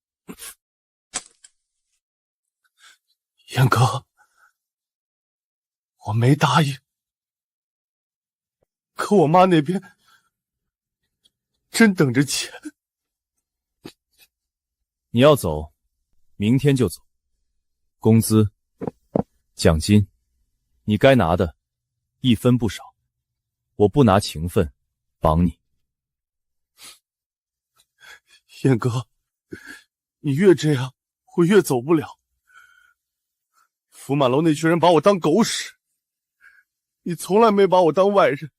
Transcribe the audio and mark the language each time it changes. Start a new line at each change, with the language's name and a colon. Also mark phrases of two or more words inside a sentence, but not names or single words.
Chinese: 燕哥，我沒答應，可我媽那邊真等着錢。你要走，明天就走。工資、獎金，你該拿的，一分不少。我不拿情分綁你。燕哥，你越這樣，我越走不了。福滿樓那群人把我當狗使， 你从来没把我当外人。